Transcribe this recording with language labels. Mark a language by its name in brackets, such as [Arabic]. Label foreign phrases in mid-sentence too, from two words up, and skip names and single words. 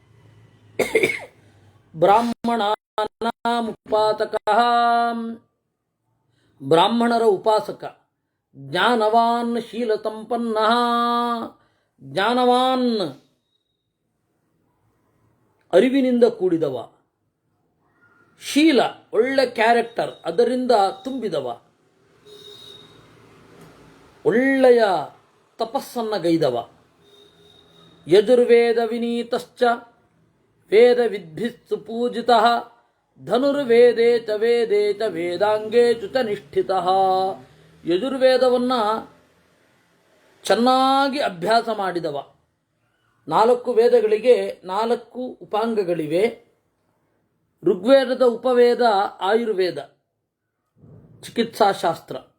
[Sanskrit] ಬ್ರಾಹ್ಮಣಾನಾಂ ಉಪಾತಕಃ [Kannada] ಬ್ರಾಹ್ಮಣರ ಉಪಾಸಕ, [Sanskrit] ಜ್ಞಾನವಾನ್ ಶೀಲಸಂಪನ್ನ [Kannada] ಜ್ಞಾನವಾನ್ ಅರಿವಿನಿಂದ ಕೂಡಿದವ, ಶೀಲ ಒಳ್ಳೆ ಕ್ಯಾರೆಕ್ಟರ್ ಅದರಿಂದ ತುಂಬಿದವ, ಒಳ್ಳೆಯ ತಪಸ್ಸನ್ನು ಗೈದವ, [Sanskrit] ಯಜುರ್ವೇದ ವಿನೀತಶ್ಚ ವೇದ ವಿದ್ಭಿಸ್ಸು ಪೂಜಿತಃ ಧನುರ್ವೇದೇ ಚ ವೇದೇ ಚ ವೇದಾಂಗೇ ಚ ನಿಷ್ಠಿತಃ. [Kannada] ಯಜುರ್ವೇದವನ್ನು ಚೆನ್ನಾಗಿ ಅಭ್ಯಾಸ ಮಾಡಿದವ. 4 ವೇದಗಳಿಗೆ 4 ಉಪಾಂಗಗಳಿವೆ. ಋಗ್ವೇದದ ಉಪವೇದ ಆಯುರ್ವೇದ, ಚಿಕಿತ್ಸಾಶಾಸ್ತ್ರ.